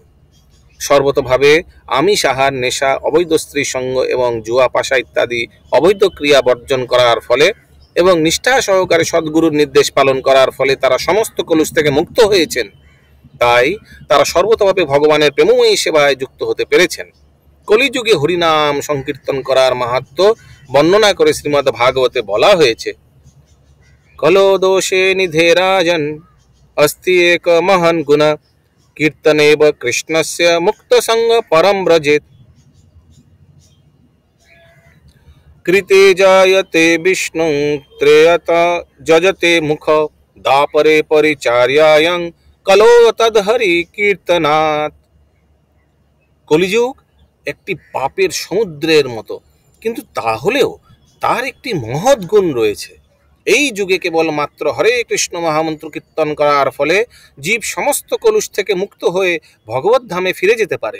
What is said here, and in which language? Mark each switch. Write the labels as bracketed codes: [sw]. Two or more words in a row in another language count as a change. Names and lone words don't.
[bn] সর্বতভাবে আমিষ আহার, নেশা, অবৈধ স্ত্রী সঙ্গ এবং জুয়া, পাশা ইত্যাদি অবৈধ ক্রিয়া বর্জন করার ফলে এবং নিষ্ঠা সহকারে সদ্গুরুর নির্দেশ পালন করার ফলে তারা সমস্ত কলুষ থেকে মুক্ত হয়েছেন। তাই তারা সর্বতভাবে ভগবানের প্রেমময়ী সেবায় যুক্ত হতে পেরেছেন। কলিযুগে হরিনাম সংকীর্তন করার মাহাত্ম্য বর্ণনা করে শ্রীমদ্ ভাগবতে বলা হয়েছে, [sa] কলো দোষে নিধে রাজন अस्ति एक महन गुण कीर्तनेव कृष्णस्य मुक्त संग परम व्रजेत। कृते जायते विष्णु त्रेयत जजते मुख दापरे परिचार्यायं कलो तदहरि कीर्तनात्। [bn] কলিযুগ একটি পাপের সমুদ্রের মতো, কিন্তু তাহলেও তার একটি মহৎ গুণ রয়েছে। এই যুগে কেবলমাত্র হরে কৃষ্ণ মহামন্ত্র কীর্তন করার ফলে জীব সমস্ত কলুষ থেকে মুক্ত হয়ে ভগবত ধামে ফিরে যেতে পারে।